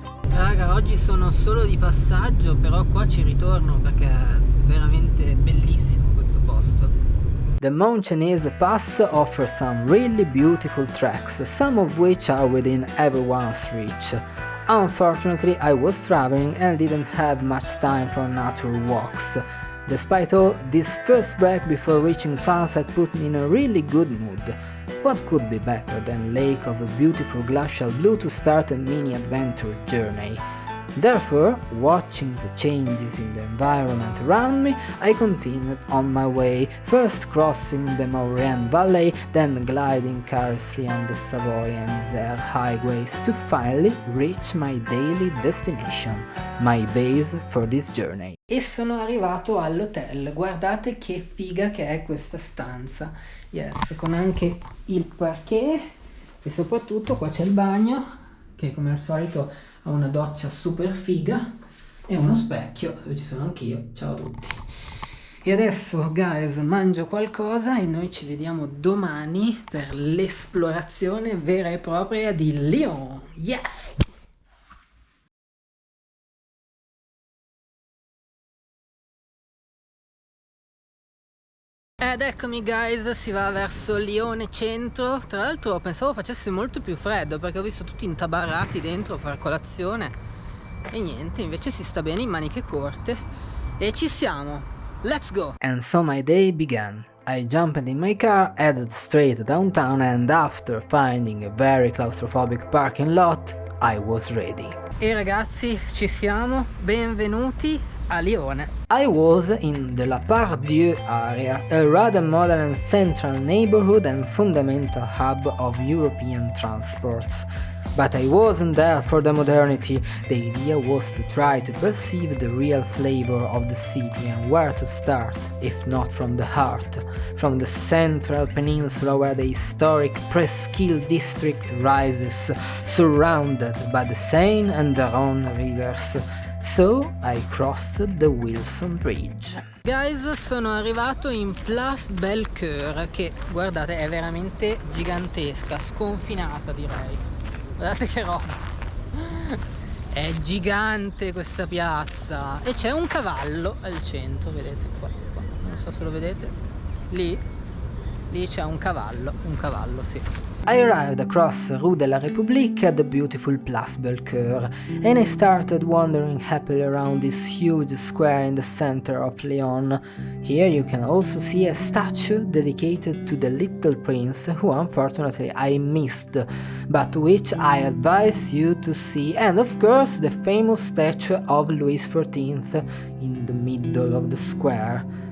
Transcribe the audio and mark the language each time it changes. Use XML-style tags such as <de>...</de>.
<it>Raga, oggi sono solo di passaggio, però qua ci ritorno perché è veramente bellissimo questo posto.</it> <en>The Mountainese Pass offers some really beautiful tracks, some of which are within everyone's reach. Unfortunately, I was traveling and didn't have much time for nature walks. Despite all, this first break before reaching France had put me in a really good mood. What could be better than lake of a beautiful glacial blue to start a mini adventure journey? Therefore, watching the changes in the environment around me, I continued on my way, first crossing the Maurienne Valley, then gliding carelessly on the Savoy and Isère highways to finally reach my daily destination, my base for this journey.</en> <it>E sono arrivato all'hotel, guardate che figa che è questa stanza, yes, con anche il parquet e soprattutto qua c'è il bagno, che come al solito ha una doccia super figa e uno specchio dove ci sono anch'io. Ciao a tutti. E adesso, guys, mangio qualcosa e noi ci vediamo domani per l'esplorazione vera e propria di Lyon. Yes! Ed eccomi guys, si va verso Lione centro. Tra l'altro pensavo facesse molto più freddo perché ho visto tutti intabarrati dentro a far colazione e niente, invece si sta bene in maniche corte e ci siamo.</it> <en>Let's go! And so my day began. I jumped in my car, headed straight downtown, and after finding a very claustrophobic parking lot, I was ready.</en> <it>E ragazzi, ci siamo, benvenuti a Lione.</it> <en>I was in the La Part-Dieu area, a rather modern and central neighborhood and fundamental hub of European transports. But I wasn't there for the modernity. The idea was to try to perceive the real flavor of the city and where to start, if not from the heart, from the central peninsula where the historic Presqu'île district rises, surrounded by the Seine and the Rhone rivers. So I crossed the Wilson Bridge.</en> <it>Guys, sono arrivato in Place Bellecoeur, che guardate è veramente gigantesca, sconfinata direi. Guardate che roba, è gigante questa piazza e c'è un cavallo al centro, vedete qua, non so se lo vedete, lì c'è un cavallo sì.</it> <en>I arrived across Rue de la République at the beautiful Place Bellecoeur, and I started wandering happily around this huge square in the center of Lyon. Here you can also see a statue dedicated to the Little Prince, who unfortunately I missed, but which I advise you to see, and of course the famous statue of Louis XIV in the middle of the square.</en>